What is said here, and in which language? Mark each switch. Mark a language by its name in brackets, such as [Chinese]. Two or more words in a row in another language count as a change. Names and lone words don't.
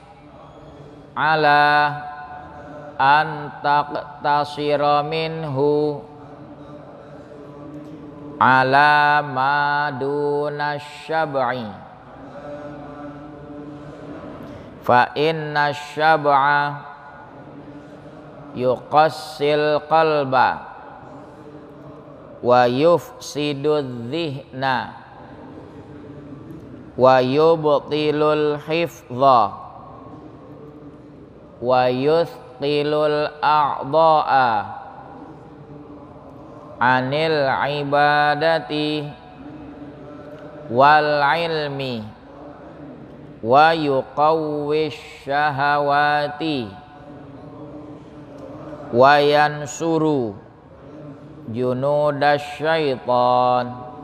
[Arabic] على أن تقتصر منه على ما دون شبع فإن الشبع يقسي القلب ويفسد الذهن ويبطل الحفظ ويثقل الأعضاء عن العبادة والعلم ويقوي الشهوات وينصر جنود الشيطان